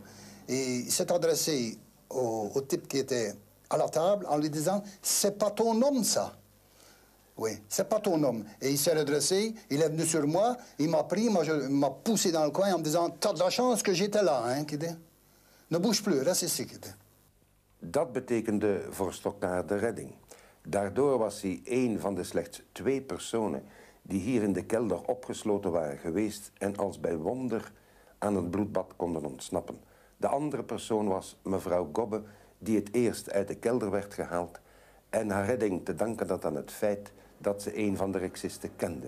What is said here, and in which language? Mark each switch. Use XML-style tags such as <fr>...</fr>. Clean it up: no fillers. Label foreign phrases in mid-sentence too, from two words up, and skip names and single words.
<fr>Et il s'est adressé au type qui était à la table en lui disant « C'est pas ton homme, ça ». Oui, c'est pas ton homme. Et il s'est redressé, il est venu sur moi, il m'a pris, il m'a poussé dans le coin en me disant « T'as de la chance que j'étais là, hein, Kidé. Ne bouge plus, reste ici, Kidé. »</fr> <nl>Dat betekende voor Stocknaert de redding. Daardoor was hij een van de slechts 2 personen die hier in de kelder opgesloten waren geweest en als bij wonder aan het bloedbad konden ontsnappen. De andere persoon was mevrouw Gobbe, die het eerst uit de kelder werd gehaald en haar redding te danken dat aan het feit dat ze een van de rexisten kende.</nl>